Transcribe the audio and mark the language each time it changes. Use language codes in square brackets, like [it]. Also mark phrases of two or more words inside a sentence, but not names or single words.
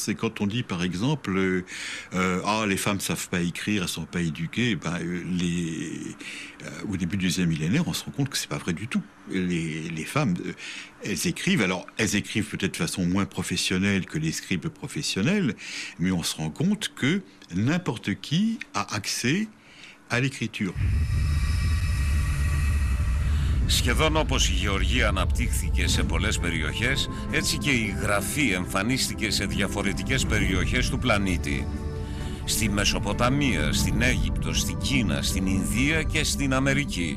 [fr] Et quand on dit par exemple les femmes ne savent pas écrire, elles ne sont pas éduquées, au début du deuxième millénaire, on se rend compte que ce n'est pas vrai du tout. Les femmes, elles écrivent, alors elles écrivent peut-être de façon moins professionnelle que les scribes professionnels, mais on se rend compte que n'importe qui a accès à l'écriture. [el] Σχεδόν όπως η γεωργία αναπτύχθηκε σε πολλές περιοχές, έτσι και η γραφή εμφανίστηκε σε διαφορετικές περιοχές του πλανήτη. Στη Μεσοποταμία, στην Αίγυπτο, στην Κίνα, στην Ινδία και στην Αμερική.